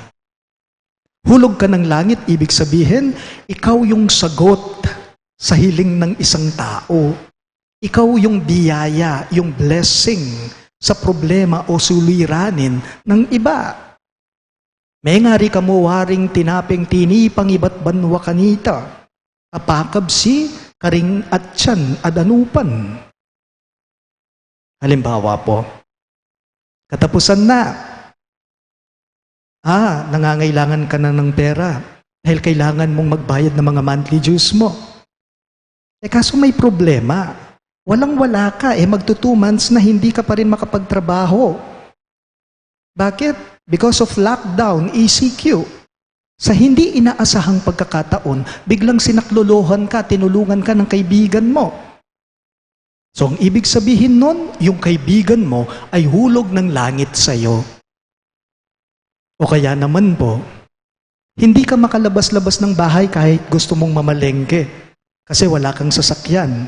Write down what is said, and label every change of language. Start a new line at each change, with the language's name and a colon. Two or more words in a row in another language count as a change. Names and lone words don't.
Filipino: Hulog ka ng langit, ibig sabihin, ikaw yung sagot sa hiling ng isang tao. Ikaw yung biyaya, yung blessing sa problema o suliranin ng iba. May ngari kamo waring tinaping tinipang iba't banwa kanita, apakabsi, karing at tiyan, adanupan. Halimbawa po, katapusan na. Nangangailangan ka na ng pera dahil kailangan mong magbayad ng mga
English: monthly dues
Filipino: mo. Kaso may problema. Walang-wala ka, magto 2 months na hindi ka pa rin makapagtrabaho. Bakit?
English: Because of lockdown, ECQ.
Filipino: Sa hindi inaasahang pagkakataon, biglang sinaklolohan ka, tinulungan ka ng kaibigan mo. So, ang ibig sabihin nun, yung kaibigan mo ay hulog ng langit sa'yo. O kaya naman po, hindi ka makalabas-labas ng bahay kahit gusto mong mamalengke kasi wala kang sasakyan.